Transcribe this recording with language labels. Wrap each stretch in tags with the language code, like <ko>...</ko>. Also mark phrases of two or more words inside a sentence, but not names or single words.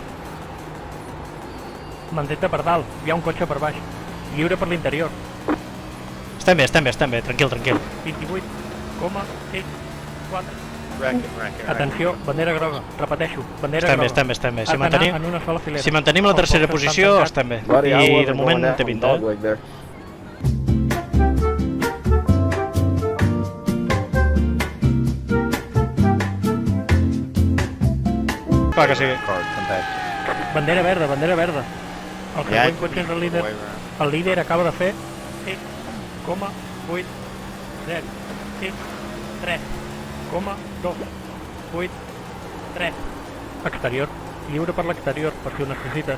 <ca>Mantén-te per dalt, hi ha un cotxe per baix. Lliure per l'interior. Estem bé, tranquil, tranquil. 28,6, 4.</ca> <en>Wreck it.</en> <ca>Atenció, bandera groga. Repeteixo, bandera Estem bé, groga. estem bé, estem bé. Has d'anar en una sola filera. Si mantenim la Els tercera blocs estan posició, tancats. estem bé.</ca> <en>Buddy, I</en> <ca>I de</ca> <en>wasn't</en> <ca>moment</ca> <en>going</en> <ca>té</ca> <en>that</en> <ca>pinta, eh?</ca> <en>dogleg there.</en> <ca>Clar que sí.</ca> <en>Card competition.</en> <ca>Bandera verda, bandera verda. El</ca> <en>Yeah,</en> <ca>següent cotxe és el líder. El líder acaba de fer 6,8, 0, 6, 3,2, 8, 3. Exterior. Lliure per l'exterior, per si ho necessites.</ca>